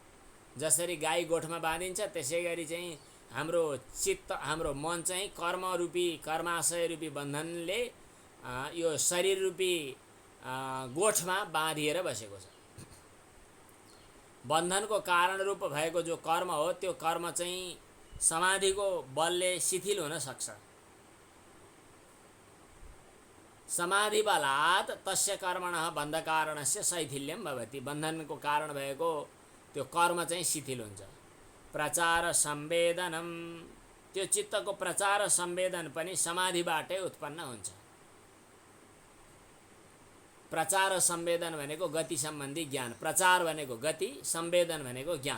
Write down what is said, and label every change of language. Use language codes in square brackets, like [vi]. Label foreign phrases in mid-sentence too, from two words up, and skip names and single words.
[ne] जसरी गाई गोठमा बाँधिन्छ त्यसै गरी चाहिँ हाम्रो चित्त हाम्रो मन चाहिँ कर्मरूपी कर्माशय रूपी बन्धनले यो शरीर रूपी गोठमा बाँधिएर बसेको छ। बन्धनको कारण रूप भएको जो कर्म हो त्यो कर्म चाहिँ समाधिको बलले शिथिल हुन सक्छ। [sa] समाधि बलात् तस्य कर्मणः बन्धकारणस्य शैथिल्यं भवति। [ne] बन्धनको कारण भएको त्यो कर्म चाहिँ शिथिल हुन्छ। प्रचार संवेदनम, त्यो चित्तको प्रचार संवेदन पनि समाधिबाटै उत्पन्न हुन्छ। प्रचार संवेदन भनेको गति सम्बन्धी ज्ञान, प्रचार भनेको गति, संवेदन भनेको ज्ञान।